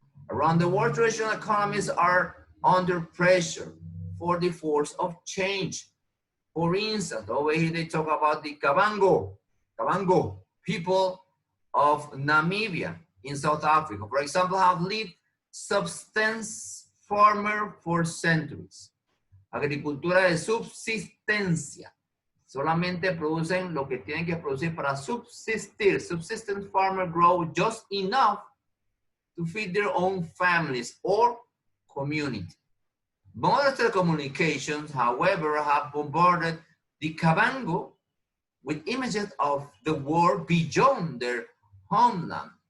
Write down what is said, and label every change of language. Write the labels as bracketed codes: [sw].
[en] Around the world, traditional economies are under pressure for the force of change. For instance, over here they talk about the Kavango people of Namibia in South Africa, for example, have lived subsistence farmer for centuries. [es] Agricultura de subsistencia. Solamente producen lo que tienen que producir para subsistir. [en] Subsistence farmer grow just enough to feed their own families or community. Modern telecommunications, however, have bombarded the Kavango with images of the world beyond their homeland.